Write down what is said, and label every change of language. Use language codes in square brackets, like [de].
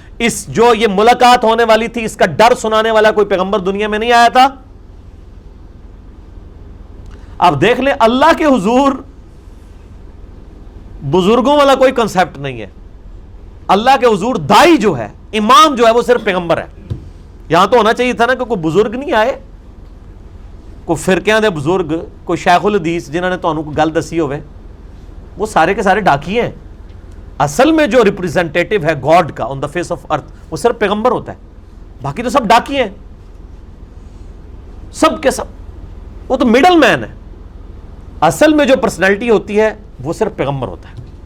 [ur] اس جو یہ ملاقات ہونے والی تھی اس کا ڈر سنانے والا کوئی پیغمبر دنیا میں نہیں آیا تھا. آپ دیکھ لیں اللہ کے حضور بزرگوں والا کوئی کنسیپٹ نہیں ہے. اللہ کے حضور دائی جو ہے, امام جو ہے, وہ صرف پیغمبر ہے. یہاں تو ہونا چاہیے تھا نا کہ کوئی بزرگ نہیں آئے, [pa] کوئی فرقیاں دے بزرگ, کوئی شیخ الحدیث جنہوں نے تانوں کوئی گل دسی ہوئے. [ur] وہ سارے کے سارے ڈاکی ہیں. اصل میں جو ریپرزینٹیٹو ہے گاڈ کا [en] on the face of earth [ur] وہ صرف پیغمبر ہوتا ہے, باقی تو سب ڈاکی ہیں, سب کے سب. وہ تو مڈل مین ہے. اصل میں جو پرسنالٹی ہوتی ہے وہ صرف پیغمبر ہوتا ہے.